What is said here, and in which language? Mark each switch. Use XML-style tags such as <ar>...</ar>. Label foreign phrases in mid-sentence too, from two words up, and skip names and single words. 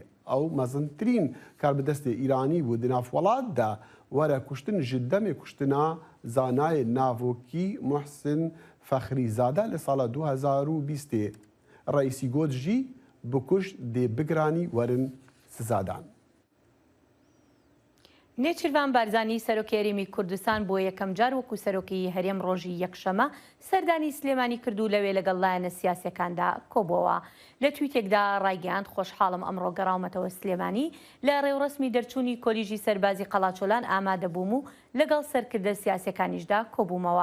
<ku>Ew mezintirîn karbidestê Îranî bû di nav welat de were kuştin ji demê kuştina zanayê navokî Muhsin Fexrîzade li sala 2020. Reîsî got jî bikuş dê bigiranî werin sizadan.</ku> <ckb>نێچیروان بارزانی سەرۆکی هەرێمی کوردستان بۆ یەکەم جار وەکو سەرۆکی هەرێم ڕۆژی یەکشەمە سەردانی سلێمانی کردو لەوێ لەگەڵ لایەنە سیاسەکاندا کۆبەوە. لە تویتێکدا ڕایگەیاند خۆشحاڵم ئەمڕۆ گەڕاومەتەوە سلێمانی لە ڕێوڕسمی دەرچوونی کۆلیژی سەربازی قەڵاچۆلان ئامادەبووم و لەگەڵ سەرکردە سیاسەکانیشدا کۆبوومەوە.</ckb>